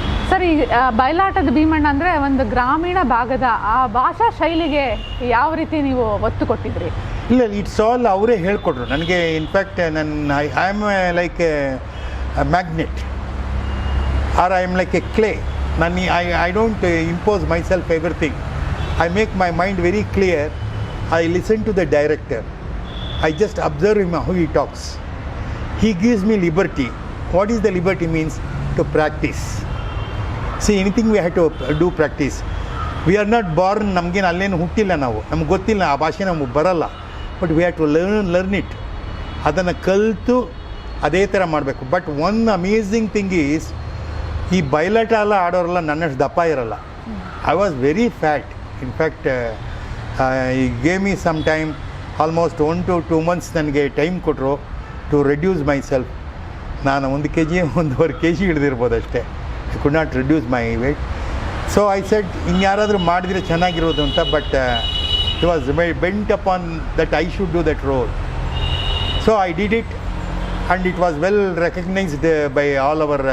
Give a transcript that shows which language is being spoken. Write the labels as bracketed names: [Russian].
[Kannada] Sir, ಈ ಬಯಲಾಟದ ಭೀಮಣ್ಣ ಅಂದರೆ ಒಂದು ಗ್ರಾಮೀಣ ಭಾಗದ ಆ ಭಾಷಾ ಶೈಲಿಗೆ ಯಾವ ರೀತಿ ನೀವು ಒತ್ತು ಕೊಟ್ಟಿದ್ರಿ? ಇಲ್ಲ, [English] it's all [Kannada] ಅವರೇ ಹೇಳ್ಕೊಟ್ರು ನನಗೆ. [English] in fact [Kannada] ನನ್ನ [English] I am like a magnet or I am like a clay. [Kannada] ನಾನು [English] I don't impose myself everything. I make my mind very clear. I listen to the director. I just observe him how he talks. He gives me liberty. What is the liberty means? To practice. See, anything we have to do practice. We are not born, [Kannada] ನಮಗೇನು ಅಲ್ಲೇನು ಹುಟ್ಟಿಲ್ಲ ನಾವು, ನಮ್ಗೆ ಗೊತ್ತಿಲ್ಲ, ಆ ಭಾಷೆ ನಮಗೆ ಬರಲ್ಲ. [English] But we have to learn it. [Kannada] ಅದನ್ನು ಕಲಿತು ಅದೇ ಥರ ಮಾಡಬೇಕು. [English] but one amazing thing is, [Kannada] ಈ ಬಯಲಾಟ ಎಲ್ಲ ಆಡೋರೆಲ್ಲ ನನ್ನಷ್ಟು ದಪ್ಪ ಇರಲ್ಲ. [English] I was very fat. In fact, he gave me some time, almost 1 to 2 months [Kannada] ನನಗೆ ಟೈಮ್ ಕೊಟ್ಟರು [English] To reduce myself. [Kannada] ನಾನು [English] 1 kg 1.5 kg [Kannada] ಹಿಡಿದಿರ್ಬೋದು ಅಷ್ಟೇ. [English] I could not reduce my weight. So I said [Kannada] ಇನ್ಯಾರಾದರೂ ಮಾಡಿದರೆ ಚೆನ್ನಾಗಿರೋದು ಅಂತ. [English] But he was bent upon that I should do that role. So I did it and it was well recognised by all ಅವರ್.